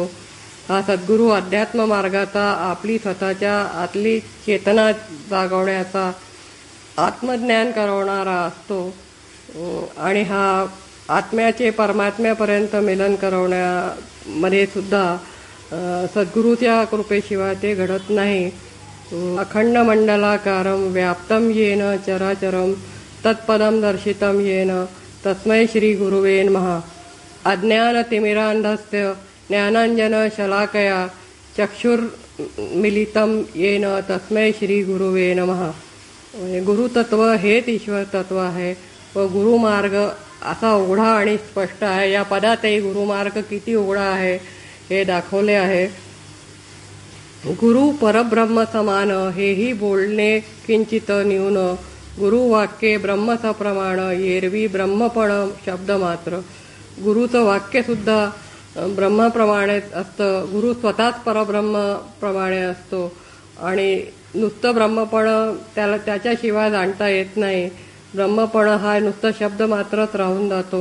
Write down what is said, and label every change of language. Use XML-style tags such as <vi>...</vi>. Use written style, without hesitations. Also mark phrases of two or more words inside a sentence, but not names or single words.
<mr>हा सद्गुरू अध्यात्म मार्गाचा आपली स्वतःच्या आतली चेतना जागवण्याचा आत्मज्ञान करवणारा असतो आणि हा आत्म्याचे परमात्म्यापर्यंत मिलन करवण्यामध्ये सुद्धा सद्गुरूच्या कृपेशिवाय ते घडत नाही।</mr> <sa>अखंड मंडलाकारं व्याप्तं येन चराचरं तत्पदं दर्शितं येन तस्मै श्री गुरुवे नमः। अज्ञानतिमिरान्धस्य ज्ञानाञ्जन शलाकया चक्षुर्मिलितं येन तस्मै श्री गुरुवे नमः।</sa> <mr>गुरुतत्व हेच ईश्वर तत्व आहे व गुरुमार्ग असा उघडा आणि स्पष्ट आहे। या पदातही गुरुमार्ग किती उघडा आहे हे दाखवले आहे। गुरु परब्रह्म समान हेही बोलणे किंचित न्यून, गुरुवाक्ये ब्रह्मसप्रमाण येरवी ब्रह्मपण शब्द मात्र। गुरुचं वाक्यसुद्धा ब्रह्माप्रमाणे असतं। गुरु स्वतःच परब्रह्मप्रमाणे असतो आणि नुसतं ब्रह्मपण त्याच्याशिवाय जाणता येत नाही। ब्रह्मपण हा नुसतं शब्द मात्रच राहून जातो।</mr>